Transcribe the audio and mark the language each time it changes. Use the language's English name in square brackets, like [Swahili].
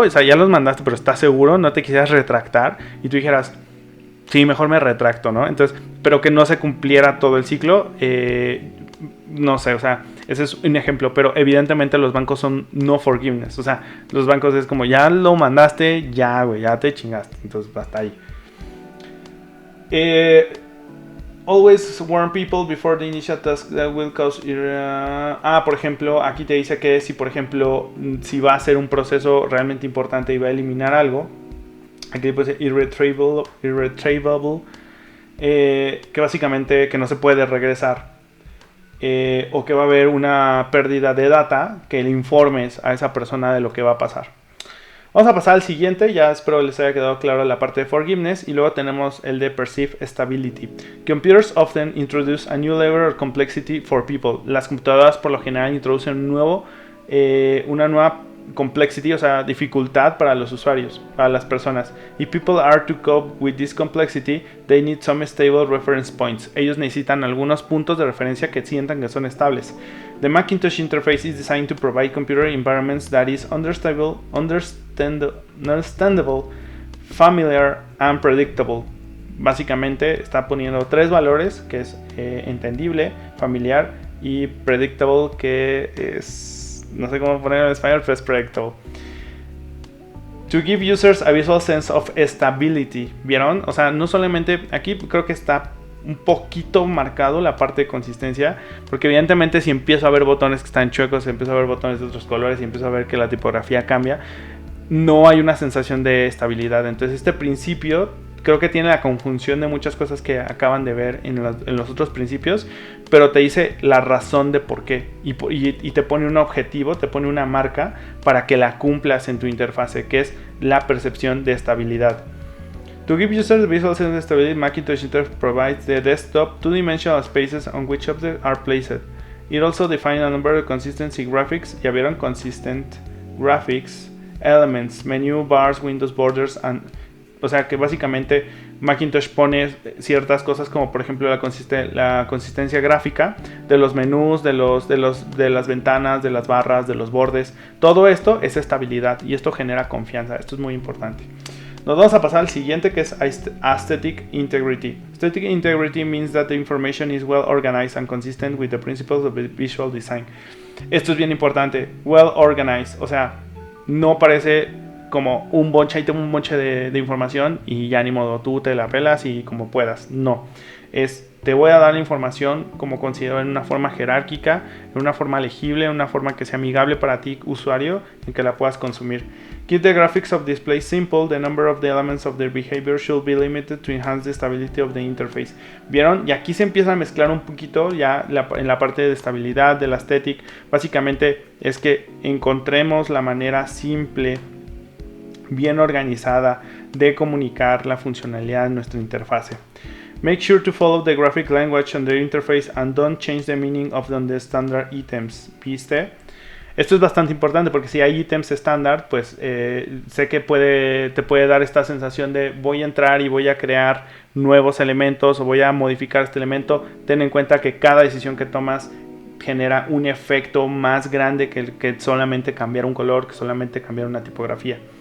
[Spanish] O sea, ya los mandaste, pero ¿estás seguro? No te quisieras retractar. Y tú dijeras, sí, mejor me retracto, ¿no? Entonces, pero que no se cumpliera todo el ciclo, no sé, o sea, ese es un ejemplo, pero evidentemente los bancos son no forgiveness. O sea, los bancos es como, ya lo mandaste, ya, güey, ya te chingaste. Entonces, hasta ahí. [English] Always warn people before the initial task that will cause... [Spanish] por ejemplo, aquí te dice que si, por ejemplo, si va a ser un proceso realmente importante y va a eliminar algo, aquí puede ser irretrievable, que básicamente que no se puede regresar. O que va a haber una pérdida de data, que le informes a esa persona de lo que va a pasar. Vamos a pasar al siguiente, ya espero les haya quedado claro la parte de forgiveness, y luego tenemos el de perceived stability. [English] Computers often introduce a new level of complexity for people. [Spanish] Las computadoras por lo general introducen una nueva complexity, o sea, dificultad para los usuarios, para las personas. [English] If people are to cope with this complexity, they need some stable reference points. [Spanish] Ellos necesitan algunos puntos de referencia que sientan que son estables. [English] The Macintosh interface is designed to provide computer environments that is understandable, familiar and predictable. [Spanish] Básicamente está poniendo 3 valores, que es entendible, familiar y predictable, que es... no sé cómo ponerlo en español, pero es predictable. [English] To give users a visual sense of stability. [Spanish] ¿Vieron? O sea, no solamente... Aquí creo que está un poquito marcado la parte de consistencia, porque evidentemente si empiezo a ver botones que están chuecos, si empiezo a ver botones de otros colores, y empiezo a ver que la tipografía cambia, no hay una sensación de estabilidad. Entonces este principio creo que tiene la conjunción de muchas cosas que acaban de ver en los otros principios, pero te dice la razón de por qué, y te pone un objetivo, te pone una marca para que la cumplas en tu interfase, que es la percepción de estabilidad. [English] To give users the visual sense of stability, Macintosh Interface provides the desktop two-dimensional spaces on which objects are placed. It also defines a number of consistency graphics. Ya vieron, consistent graphics, elements, menu, bars, windows, borders, and... [Spanish] O sea que básicamente Macintosh pone ciertas cosas como por ejemplo la consistencia gráfica de los menús, de las ventanas, de las barras, de los bordes. Todo esto es estabilidad y esto genera confianza. Esto es muy importante. Nos vamos a pasar al siguiente, que es Aesthetic Integrity. [English] Aesthetic Integrity means that the information is well organized and consistent with the principles of visual design. [Spanish] Esto es bien importante, well organized, o sea, no parece como un bonche de información y ya ni modo, tú te la pelas y como puedas. No, te voy a dar la información como considero, en una forma jerárquica, en una forma legible, en una forma que sea amigable para ti, usuario, en que la puedas consumir. [English] Keep the graphics of display simple. The number of the elements of their behavior should be limited to enhance the stability of the interface. [Spanish] ¿Vieron? Y aquí se empieza a mezclar un poquito ya en la parte de estabilidad, de la aesthetic. Básicamente es que encontremos la manera simple, bien organizada de comunicar la funcionalidad de nuestra interfase. [English] Make sure to follow the graphic language on the interface and don't change the meaning of the standard items. [Spanish] ¿Viste? Esto es bastante importante porque si hay ítems estándar, pues sé que te puede dar esta sensación de voy a entrar y voy a crear nuevos elementos o voy a modificar este elemento. Ten en cuenta que cada decisión que tomas genera un efecto más grande que solamente cambiar un color, que solamente cambiar una tipografía.